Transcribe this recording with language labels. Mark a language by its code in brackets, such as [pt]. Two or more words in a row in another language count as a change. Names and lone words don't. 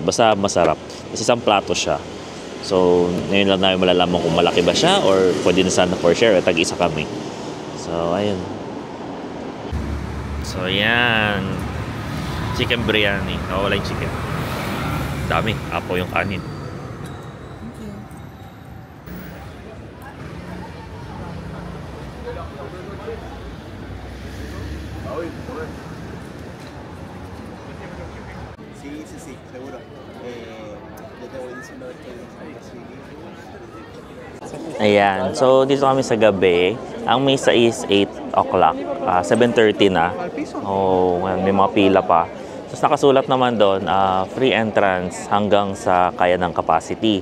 [tl] Basta masarap. Kasi isang plato siya. So, ngayon lang namin malalaman kung malaki ba siya or pwede na sana [en] for share. [tl] Tag-isa kami. So, ayun. So, yan. Chicken biryani. Wala yung chicken. Dami. Apo yung kanin. [es] Sí, seguro. Yo te voy diciendo [tl] Ayan. So, dito kami sa gabi. Ang misa is 8 o'clock. 7:30 na. May mga pila pa. Tapos nakasulat naman doon, [en] free entrance [tl] hanggang sa kaya ng capacity.